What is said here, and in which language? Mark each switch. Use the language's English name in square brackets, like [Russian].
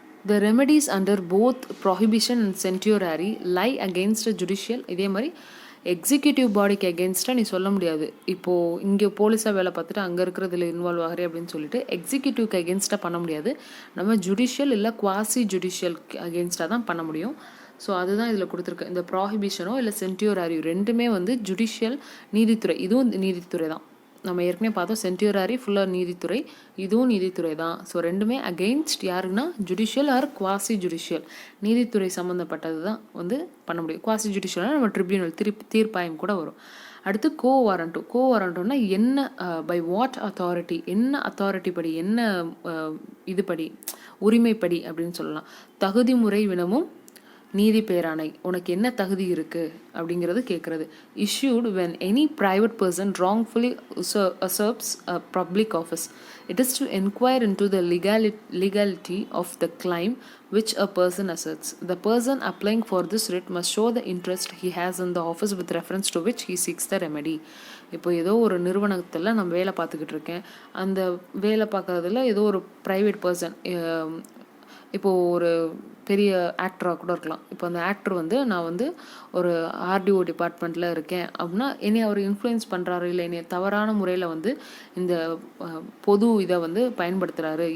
[English] The remedies under both prohibition and certiorari lie against a judicial. [Tamil] இதே மாதிரி executive பாடிக்கு அகேன்ஸ்டாக நீ சொல்ல முடியாது, இப்போது இங்கே போலீஸாக வேலை பார்த்துட்டு அங்கே இருக்கிறதுல இன்வால்வ் ஆகிறே அப்படின்னு சொல்லிட்டு எக்ஸிக்யூட்டிவ்க்கு அகேன்ஸ்டாக பண்ண முடியாது. நம்ம ஜுடிஷியல் இல்லை குவாசி ஜுடிஷியல் அகேன்ஸ்டாக தான் பண்ண முடியும். ஸோ அதுதான் இதில் கொடுத்துருக்கு. இந்த ப்ராஹிபிஷனோ இல்லை சென்டியோராரியோ ரெண்டுமே வந்து ஜுடிஷியல், நீதித்துறை, இதுவும் நீதித்துறை தான். நம்ம ஏற்கனவே பார்த்தோம் சென்டியூராரி ஃபுல்லாக நீதித்துறை, இதுவும் நீதித்துறை தான். ஸோ ரெண்டுமே அகெயின்ஸ்ட் யாருன்னா ஜுடிஷியல் ஆர் குவாசி ஜுடிஷியல், நீதித்துறை சம்மந்தப்பட்டது தான் வந்து பண்ண முடியும். குவாசி ஜுடிஷியல்னால் நம்ம ட்ரிபியூனல் தீர்ப்பாயம் கூட வரும். அடுத்து கோ வாரண்ட்டுன்னா என்ன, [English] by what authority, [Tamil] என்ன அத்தாரிட்டி படி, என்ன இதுபடி, உரிமைப்படி அப்படின்னு சொல்லலாம். தகுதி முறை வினவும் நீதி பேராணை, உனக்கு என்ன தகுதி இருக்குது அப்படிங்கிறது கேட்குறது. [English] issued when any private person wrongfully usurps a public office. It is to inquire into the legality of the claim which a person asserts. The person applying for this writ must show the interest he has in the office with reference to which he seeks the remedy. [Tamil] இப்போ ஏதோ ஒரு நிறுவனத்தில் நான் வேலை பார்த்துக்கிட்டு இருக்கேன். அந்த வேலை பார்க்குறதுல ஏதோ ஒரு ப்ரைவேட் பர்சன், இப்போது ஒரு பெரிய ஆக்டராக கூட இருக்கலாம். இப்போ அந்த ஆக்டர் வந்து நான் வந்து ஒரு ஆர்டிஓ டிபார்ட்மெண்ட்டில் இருக்கேன் அப்படின்னா என்னை அவர் இன்ஃப்ளூயன்ஸ் பண்ணுறாரு, இல்லை என்னை தவறான முறையில் வந்து இந்த பொது இதை வந்து பயன்படுத்துகிறாரு.